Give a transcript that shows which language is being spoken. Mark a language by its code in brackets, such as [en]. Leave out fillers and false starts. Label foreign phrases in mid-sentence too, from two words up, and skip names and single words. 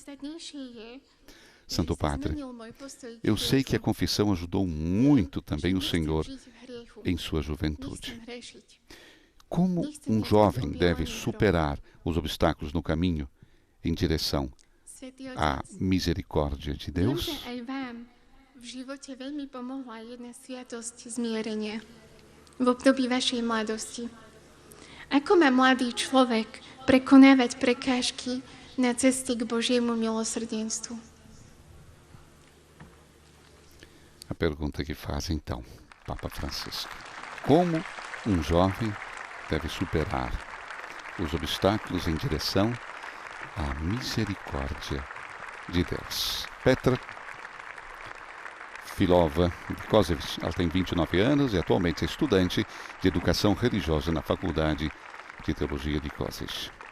[pt] Santo Padre, eu sei que a confissão ajudou muito também o Senhor em sua juventude. Como um jovem deve superar os obstáculos no caminho em direção à misericórdia de Deus? [sk] V živote veľmi pomohla jedna sviatosť zmierenia v období vašej mladosti. Ako má mladý človek prekonávať prekážky na ceste k Božiemu milosrdenstvu? [pt] A pergunta que faz então Papa Francisco: como um jovem deve superar os obstáculos em direção à misericórdia de Deus? Petra Filova de Kozevic, ela tem 29 anos e atualmente é estudante de educação religiosa na Faculdade de Teologia de Kozice.